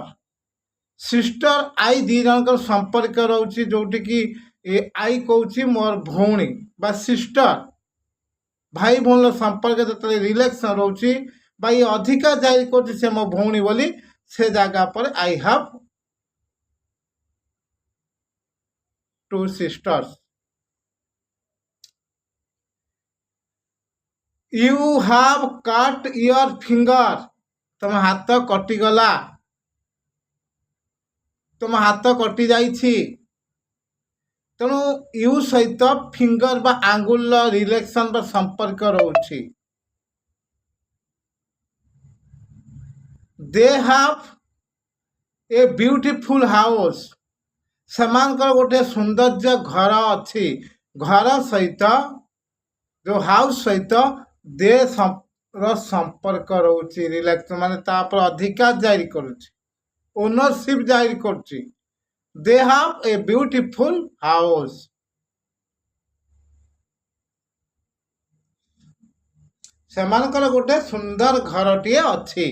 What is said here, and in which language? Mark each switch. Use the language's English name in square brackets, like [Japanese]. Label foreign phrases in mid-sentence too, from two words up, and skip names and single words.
[English] sister I [Odia] ଦୁଇ ଜଣଙ୍କର ସମ୍ପର୍କ ରହୁଛି, ଯେଉଁଠିକି ଆଇ କହୁଛି ମୋର ଭଉଣୀ ବା ସିଷ୍ଟର। ଭାଇ ଭଉଣୀର ସମ୍ପର୍କ ଯେତେବେଳେ ରିଲେକ୍ସନ୍ ରହୁଛି ବା ଇଏ ଅଧିକାର ଜାରି କରୁଛି ସେ ମୋ ଭଉଣୀ ବୋଲି, ସେ ଜାଗା ପରେ [English] I have 2 sisters. You have cut your finger, [Odia] ତମ ହାତ କଟିଗଲା, ତମ ହାତ କଟି ଯାଇଛି। ତେଣୁ ୟୁ ସହିତ ଫିଙ୍ଗର ବା ଆଙ୍ଗୁଲର ରିଲେକ୍ସନ୍ ବା ସମ୍ପର୍କ ରହୁଛି। [English] They have a beautiful house, [Odia] ସେମାନଙ୍କର ଗୋଟେ ସୌନ୍ଦର୍ଯ୍ୟ ଘର ଅଛି। ଘର ସହିତ ଯେଉଁ ହାଉସ୍ ସହିତ ଦେ ର ସମ୍ପର୍କ ରହୁଛି, ରିଲେକ୍ସନ୍ ମାନେ ତାପରେ ଅଧିକାର ଜାରି କରୁଛି, ଓନରସିପ୍ ଜାରି କରୁଛି। [English] They have a beautiful house, [Odia] ସେମାନଙ୍କର ଗୋଟେ ସୁନ୍ଦର ଘରଟିଏ ଅଛି।